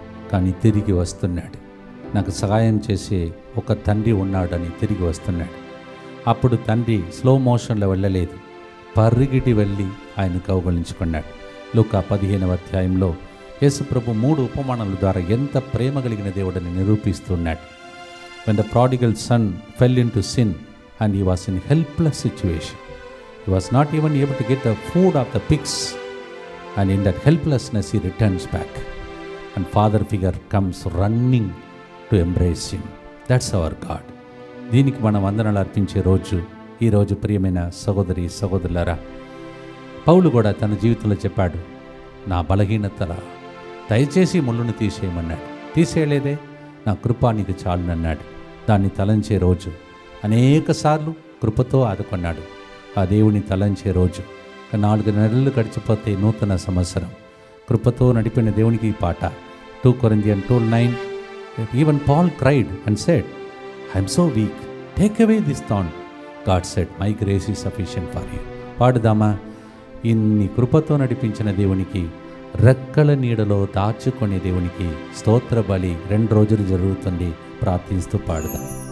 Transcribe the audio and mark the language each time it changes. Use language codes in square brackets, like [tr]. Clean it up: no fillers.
[te] కానీ తిరిగి వస్తున్నాడు. నాకు సహాయం చేసే ఒక తండ్రి ఉన్నాడని తిరిగి వస్తున్నాడు. అప్పుడు తండ్రి స్లో మోషన్లో వెళ్ళలేదు, పరిగిటి వెళ్ళి ఆయన కౌగలించుకున్నాడు. లూకా 15వ అధ్యాయంలో యేసుప్రభు 3 ఉపమానాల ద్వారా ఎంత ప్రేమ కలిగిన దేవుడని నిరూపిస్తున్నాడు. [en] When the prodigal son fell into sin and he was in helpless situation, he was not even able to get the food of the pigs, and in that helplessness he returns back, and father figure comes running to embrace him. That's our God. [te] దీనికి మనం వందనాలు అర్పించే రోజు ఈరోజు. ప్రియమైన సహోదరి సహోదరులారా, పౌలు కూడా తన జీవితంలో చెప్పాడు, నా బలహీనతల దయచేసి ముళ్ళును తీసేయమన్నాడు. తీసేయలేదే, నా కృప నీకు చాలునన్నాడు. దాన్ని తలంచే రోజు. అనేక సార్లు కృపతో ఆదుకున్నాడు. ఆ దేవుని తలంచే రోజు. 4 నెలలు గడిచిపోతే నూతన సంవత్సరం. కృపతో నడిపిన దేవునికి ఈ పాట. [en] 2 Corinthians 2:9. Even Paul cried and said, I am so weak, take away this thorn. God said, my grace is sufficient for you. [te] పాడుదామా? ఇన్ని కృపతో నడిపించిన దేవునికి, రెక్కల నీడలో దాచుకునే దేవునికి స్తోత్ర బలి 2 రోజులు జరుగుతుంది. ప్రార్థిస్తూ పాడుదాం.